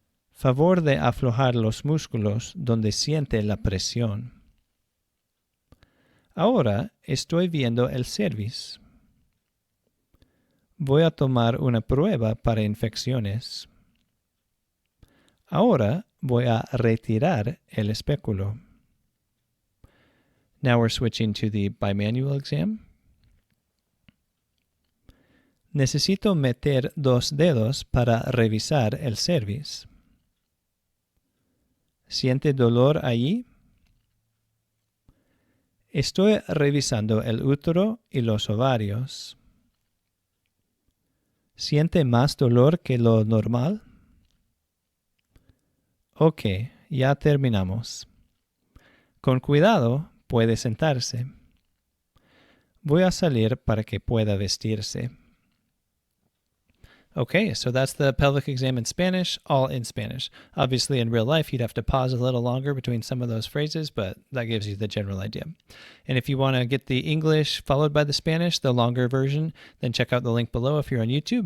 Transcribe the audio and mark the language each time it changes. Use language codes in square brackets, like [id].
[es] Favor de aflojar los músculos donde siente la presión. Ahora estoy viendo el cervix. Voy a tomar una prueba para infecciones. Ahora voy a retirar el espéculo. [en] Now we're switching to the bimanual exam. [es] Necesito meter 2 dedos para revisar el cervix. ¿Siente dolor allí? Estoy revisando el útero y los ovarios. ¿Siente más dolor que lo normal? Ok, ya terminamos. Con cuidado, puede sentarse. Voy a salir para que pueda vestirse. [en] Okay, so that's the pelvic exam in Spanish, all in Spanish. Obviously, in real life, you'd have to pause a little longer between some of those phrases, but that gives you the general idea. And if you want to get the English followed by the Spanish, the longer version, then check out the link below if you're on YouTube.